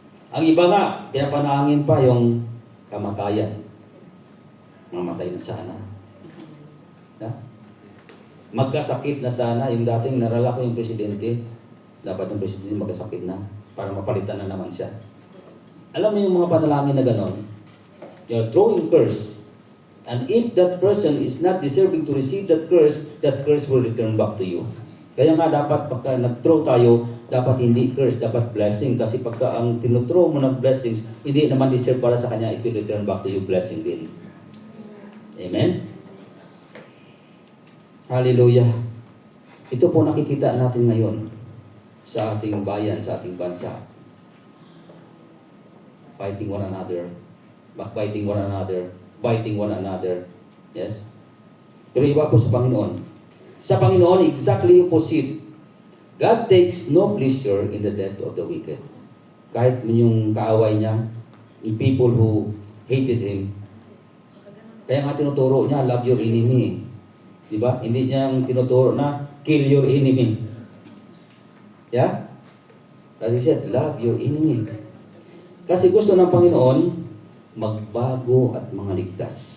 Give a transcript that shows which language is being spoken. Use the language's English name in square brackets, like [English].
[Filipino] Ang iba nga, pinapanangin pa yung kamatayan. Mamatay na sana. Yeah? Magkasakit na sana. Yung dating narala ko yung presidente, dapat yung presidente magkasakit na para mapalitan na naman siya. Alam mo yung mga panalangin na ganon? [English] You're throwing curse. And if that person is not deserving to receive that curse will return back to you. [Filipino] Kaya nga dapat pagka nag-throw tayo, dapat hindi curse, dapat blessing. Kasi pagka ang tinuthrow mo ng blessings, hindi naman deserve para sa kanya, [English] it will return back to you blessing [Filipino] din. Amen? Hallelujah. Ito po nakikita natin ngayon sa ating bayan, sa ating bansa. [English] Fighting one another, backbiting one another, biting one another. [Filipino] Yes? Pero iba po sa Panginoon. Sa Panginoon, exactly opposite. [English] God takes no pleasure in the death of the wicked. [Filipino] Kahit yung kaaway niya, yung [English] people who hated Him, [Filipino] kaya nga tinuturo niya, [English] love your enemy. [Filipino] Di ba? Hindi niya tinuturo na, [English] kill your enemy. [Filipino] Yeah? [English] As He said, love your enemy. [Filipino] Kasi gusto ng Panginoon, magbago at mga ligtas.